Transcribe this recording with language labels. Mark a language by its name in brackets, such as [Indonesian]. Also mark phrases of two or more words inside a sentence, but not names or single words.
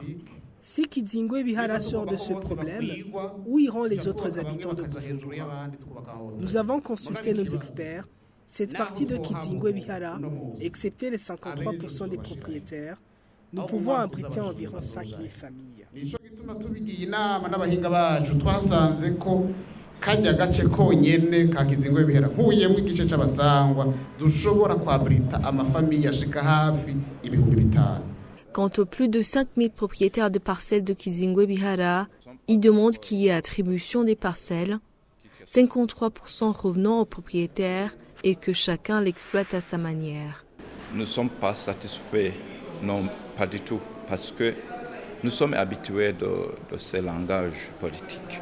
[French] Si Kizingwe Bihara sort de ce problème, où iront les autres habitants de Bujumbura? Nous avons consulté nos experts. Cette partie de Kizingwe Bihara, excepté les 53% des propriétaires, nous pouvons abriter environ 5000 familles. [Rundi] Kajya gace konyene ka Kizingwe Bihara nkuyemo igice c'abasangwa dushobora kwabrita amafamiye ashika hafi ibihumbi 5. [French] Quant aux plus de 5000 propriétaires de parcelles de Kizingwe Bihara, ils demandent qu'il y ait attribution des parcelles, 53% revenant aux propriétaires et que chacun l'exploite à sa manière. Nous ne sommes pas satisfaits, non, pas du tout, parce que nous sommes habitués de ces langages politiques.